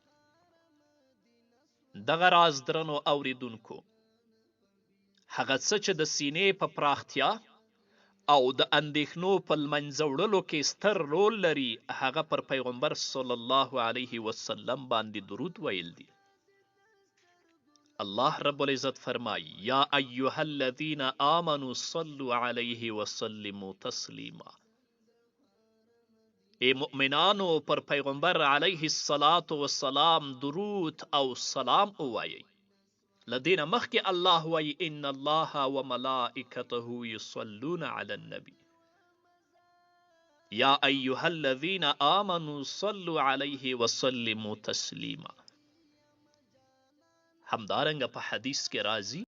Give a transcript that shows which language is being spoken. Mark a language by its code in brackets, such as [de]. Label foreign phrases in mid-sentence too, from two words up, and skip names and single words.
[ps] دغه راز درنو اوریدونکو، هغه څه چې د سینې په پراختیا او د اندېښنو په لمنځه وړلو کې ستر رول لري هغه پر پیغمبر [ar] صلی الله علیه وسلم [ps] باندې درود ویل دي. [ar] الله رب العزت فرمای یا ایها الذین آمنوا صلوا علیه وسلموا تسلیما. [ps] ای مؤمنانو پر پیغمبر [ar] علیه الصلاة والسلام [ps] درود او سلام ووایئ. [ar] لدينا [ps] مخکې الله وی [ar] ان الله وملائکته یصلون علی النبی یا ایها الذین آمنوا صلوا علیه وسلموا تسلیما. [ps] همدارنګه په حدیث کې راځي